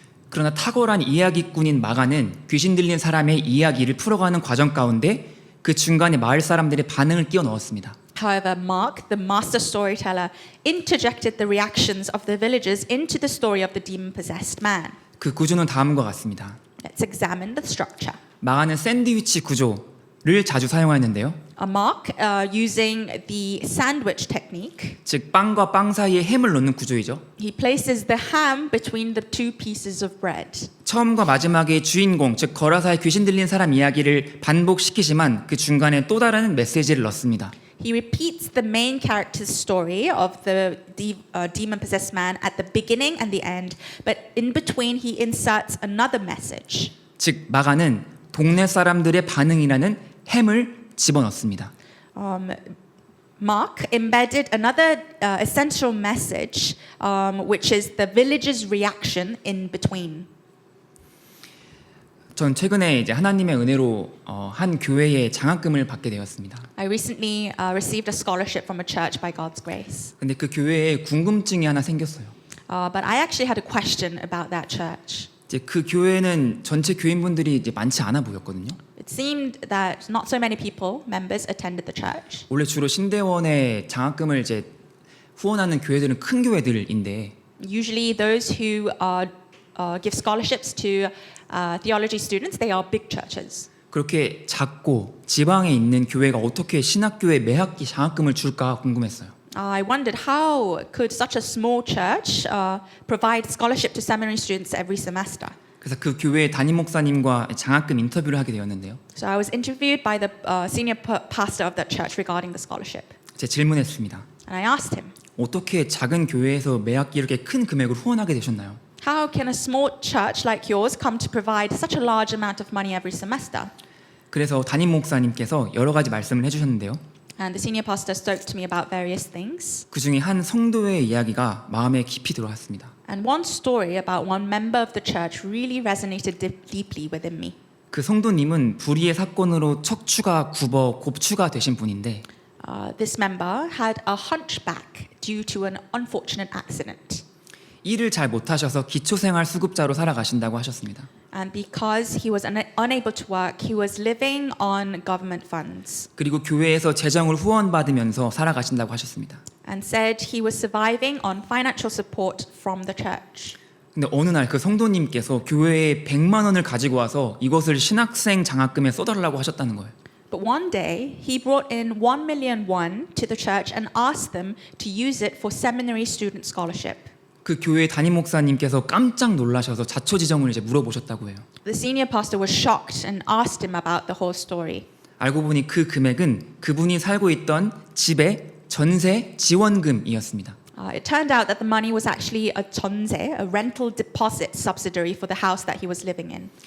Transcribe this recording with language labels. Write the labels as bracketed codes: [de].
[ko] 그러나 탁월한 이야기꾼인 마가는 귀신 들린 사람의 이야기를 풀어가는 과정 가운데 그 중간에 마을 사람들의 반응을 끼워 넣었습니다. [en] However, Mark, the master storyteller, interjected the reactions of the villagers into the story of the demon-possessed man. [ko] 그 구조는 다음과 같습니다. [en] Let's examine the structure. [ko] 마가는 샌드위치 구조를 자주 사용하였는데요. [en] Mark, using the sandwich technique, [ko] 즉 빵과 빵 사이에 햄을 넣는 구조이죠. [en] he places the ham between the two pieces of bread. [ko] 처음과 마지막의 주인공, 즉 거라사의 귀신 들린 사람 이야기를 반복시키지만 그 중간에 또 다른 메시지를 넣습니다. [en] He repeats the main character's story of the demon-possessed man at the beginning and the end, but in between he inserts another message. [ko] 즉 마가는 동네 사람들의 반응이라는 햄을 집어넣습니다. [en] Mark embedded another essential message, which is the villagers' reaction in between. [ko] 전 최근에 이제 하나님의 은혜로 한 교회에 장학금을 받게 되었습니다. [en] I recently received a scholarship from a church by God's grace. [ko] 근데 그 교회에 궁금증이 하나 생겼어요. [en] But I actually had a question about that church. [ko] 이제 그 교회는 전체 교인분들이 이제 많지 않아 보였거든요. [en] It seemed that not so many people, members, attended the church. [ko] 원래 주로 신대원에 장학금을 이제 후원하는 교회들은 큰 교회들인데 [en] Usually, those who give scholarships to theology students, they are big churches. [ko] 그렇게 작고 지방에 있는 교회가 어떻게 신학교에 매 학기 장학금을 줄까 궁금했어요. [en] I wondered how could such a small church provide scholarship to seminary students every semester. [ko] 그래서 그 교회 담임 목사님과 장학금 인터뷰를 하게 되었는데요. [en] So I was interviewed by the senior pastor of that church regarding the scholarship. [ko] 제가 질문했습니다. [en] And I asked him, [ko] 어떻게 작은 교회에서 매 학기 이렇게 큰 금액을 후원하게 되셨나요? [en] how can a small church like yours come to provide such a large amount of money every semester? [ko] 그래서 담임 목사님께서 여러 가지 말씀을 해주셨는데요. [en] And the senior pastor spoke to me about various things. [ko] 그 중에 한 성도의 이야기가 마음에 깊이 들어왔습니다. [en] And one story about one member of the church really resonated deeply within me. [ko] 그 성도님은 불의의 사건으로 척추가 굽어 곱추가 되신 분인데 [en] This member had a hunchback due to an unfortunate accident. [ko] 일을 잘 못하셔서 기초생활 수급자로 살아가신다고 하셨습니다. [en] And because he was unable to work, he was living on government funds. [ko] 그리고 교회에서 재정을 후원받으면서 살아가신다고 하셨습니다. [en] And said he was surviving on financial support from the church. [ko] 근데 어느 날 그 성도님께서 교회에 100만 원을 가지고 와서 이것을 신학생 장학금에 써달라고 하셨다는 거예요. [en] But one day, he brought in 1 million won to the church and asked them to use it for seminary student scholarship. [ko] 그 교회 담임 목사님께서 깜짝 놀라셔서 자초지종을 이제 물어보셨다고 해요. [en] The senior pastor was shocked and asked him about the whole story. [ko] 알고 보니 그 금액은 그분이 살고 있던 집의 전세 지원금이었습니다. [en] It turned out that the money was actually a 전세, a rental deposit subsidiary for the house that he was living in.